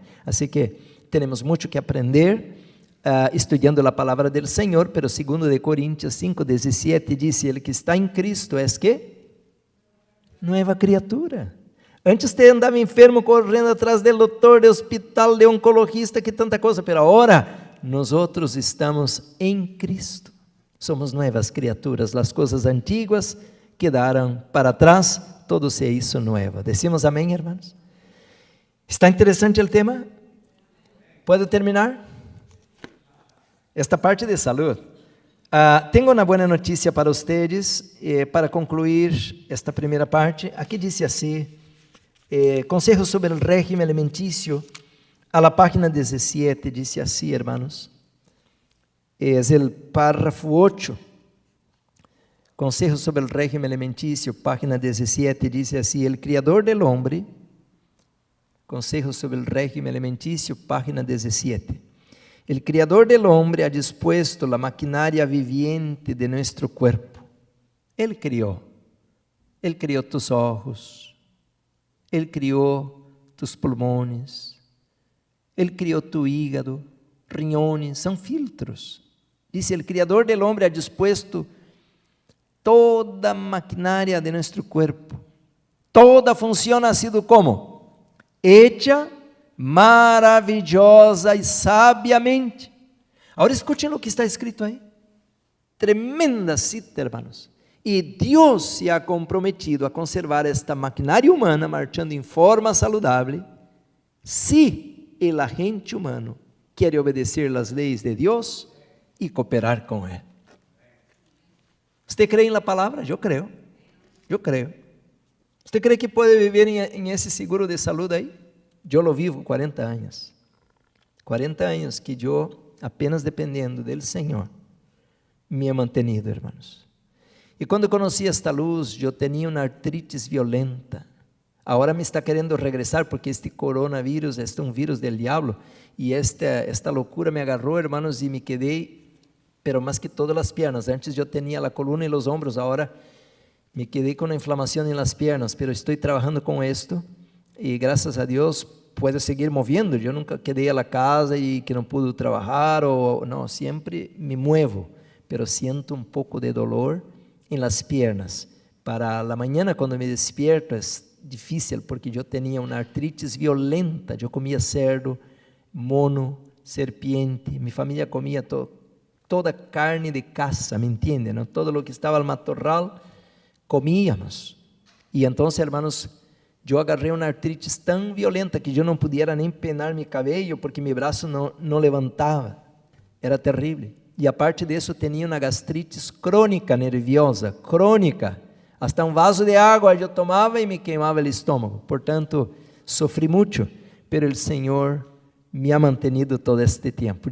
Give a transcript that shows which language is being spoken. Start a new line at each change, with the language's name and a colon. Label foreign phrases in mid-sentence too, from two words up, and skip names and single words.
Portuguese: Assim que temos muito que aprender. Estudiando a palavra do Senhor, pero 2 de Coríntios 5:17 diz, ele que está em Cristo é que? Nova criatura. Antes te andava enfermo correndo atrás del doutor, de hospital, de oncologista, que tanta coisa, pero agora nós outros estamos em Cristo. Somos novas criaturas, as coisas antigas quedaram para trás,
Spanish: todo se hizo nuevo. Decimos amém, hermanos?
Portuguese: ¿Está interessante o tema?
Spanish: ¿Puedo terminar? Esta parte de salud.
Portuguese: Tenho uma boa notícia para vocês, para concluir esta primeira parte. Aqui diz assim, Conselhos sobre o
Spanish: régimen alimenticio, a la página 17,
Portuguese: diz assim, hermanos.
Spanish: Es el párrafo 8.
Portuguese: Conselhos sobre o
Spanish: régimen alimenticio,
Portuguese: página 17, diz assim,
Spanish: el Criador del hombre, Consejos sobre el régimen alimenticio, página 17. El Criador del hombre ha dispuesto la maquinaria viviente de nuestro cuerpo. Él crió tus ojos, Él crió tus pulmones, Él crió tu hígado, riñones, son filtros. Dice, el Criador del hombre ha dispuesto toda maquinaria de nuestro cuerpo. Toda función ha sido como?
Portuguese: Hecha maravilhosa e sabiamente. Agora escutem o que está escrito aí. Tremenda cita, hermanos. E Deus se ha comprometido a conservar esta maquinaria humana marchando em forma saudável, se o agente humano quer obedecer às leis de Deus e cooperar com Ele. Você crê na palavra? Eu creio. Eu creio. Você crê que pode viver em esse seguro de saúde aí? Eu lo vivo 40 anos. 40 anos que eu, apenas dependendo do Senhor,
Spanish: me he mantenido, hermanos.
Portuguese: E quando conheci esta luz, eu tinha uma artritis violenta. Agora me está querendo regressar porque este coronavírus é um vírus del diablo. E esta loucura me agarrou, hermanos, e me quedei, pero mais que todas as pernas. Antes eu tinha a coluna e os ombros, agora me quedei com uma inflamação nas pernas, pero estou trabalhando com isto. E graças a Deus
Spanish: puedo seguir moviendo.
Portuguese: Eu nunca quedei a casa e que não pude trabalhar, ou não, sempre
Spanish: me muevo,
Portuguese: pero siento um pouco de dolor em
Spanish: las piernas. Para la mañana,
Portuguese: quando me despierto, é difícil, porque eu tinha uma artritis violenta.
Spanish: Eu comia cerdo, mono, serpiente.
Portuguese: Minha família comia toda carne de caça,
Spanish: ¿me entiende? ¿No? Todo lo que estava al matorral, comíamos.
Portuguese: E então, hermanos, eu agarrei uma artritis tão violenta que eu não podia nem penar meu cabelo, porque meu braço não levantava. Era terrível. E a parte disso, tinha uma gastritis crônica, nerviosa, crônica. Hasta um vaso de água eu tomava e me queimava o estômago. Portanto, sofri muito, pero o Senhor me
Spanish: ha mantenido
Portuguese: todo este tempo.